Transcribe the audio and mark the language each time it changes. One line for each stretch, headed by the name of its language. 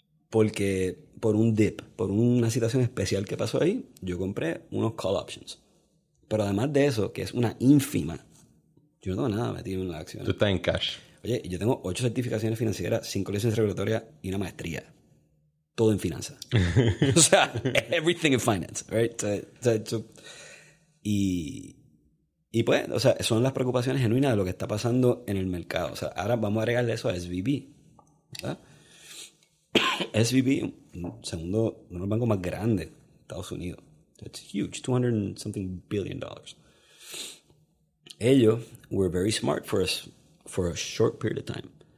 Spanish: Porque por un dip, por una situación especial que pasó ahí, yo compré unos call options. Pero además de eso, que es una ínfima, yo no tengo nada metido en la acción. Tú estás en cash. Oye, yo tengo 8 certificaciones financieras, 5 licencias regulatorias y una maestría. Todo en finanzas. O sea,
English: everything in finance, right?
Spanish: Y pues, o sea, son las preocupaciones genuinas de lo que está pasando en el mercado. O sea, ahora vamos a agregarle eso a SVB, ¿verdad? SVB, uno de los bancos más grandes de Estados Unidos.
English: It's huge, $200-something billion.
Spanish: Ellos
English: were very smart for a short period of time.